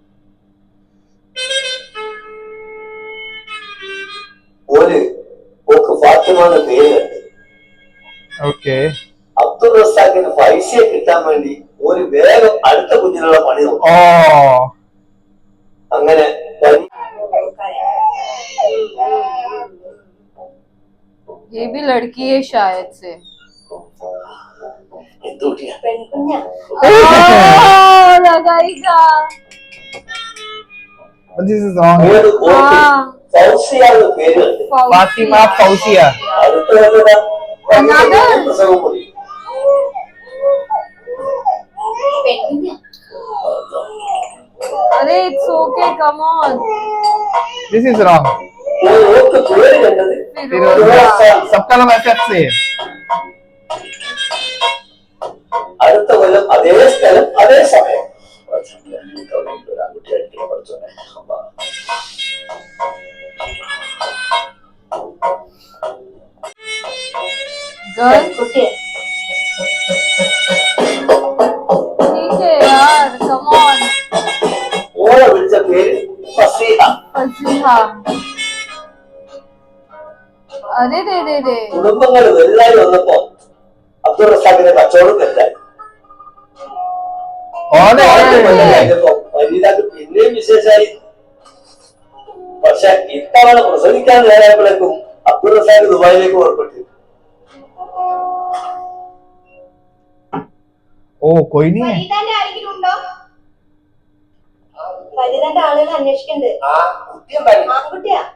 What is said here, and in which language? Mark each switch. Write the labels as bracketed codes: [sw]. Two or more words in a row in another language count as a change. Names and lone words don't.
[ml] ഓര് ഓക്ക് ഫാത്തിമാന്ന് പേര്. ഓക്കെ. അബ്ദുൾ റസാഖിന് പൈസയെ കിട്ടാൻ വേണ്ടി ഒരു വേഗം അടുത്ത കുഞ്ഞിനുള്ള പണി നോക്കും. അങ്ങനെ [hi] ये भी लड़की है शायद से. [ml] എന്തുകൂട്ടിയാ പെൺകുഞ്ഞാ. [hi] Oh, लगाएगा. [en] This is wrong. [ml] ഓര് ഓക്ക് Ah. ഫൗസിയാന്ന് പേരുണ്ട്. ഫാത്തിമ ഫൗസിയ. അടുത്ത വന്നതാ Another? പ്രസവം കൂടി. പെൺകുഞ്ഞാ. [en] अरे it's okay, come on. This is wrong. [ml] ഓക്ക് പേര് കണ്ടത് Firoza. [hi] सबका नाम ऐसे है. [ml] അടുത്ത കൊല്ലം അതേ സ്ഥലം അതേ സമയം. Girl, പെൺകുട്ടിയാ. [hi] ठीक है यार, [en] come on. [ml] ഓളെ വിളിച്ച പേര് ഫസീഹ. [hi] फसीहा. अरे दे. [ml] കുടുംബങ്ങൾ വലുതായി വന്നപ്പോ അബ്ദുൾ റസാഖിന്റെ കച്ചവടം തെറ്റായി. വനിതാക്ക് പിന്നെയും വിശേഷമായി. പക്ഷെ ഇത്തവണ പ്രസവിക്കാൻ നേരായപ്പോഴേക്കും അബ്ദുൾ റസാഖ് ദുബായിലേക്ക് പുറപ്പെട്ടു. [hi] ओ कोई नहीं है. [ml] വനിതാന്റെ ആരെങ്കിലും ഉണ്ടോ? വനിതാന്റെ ആളുകൾ അന്വേഷിക്കുന്നുണ്ട്. ആൺകുട്ടിയാ.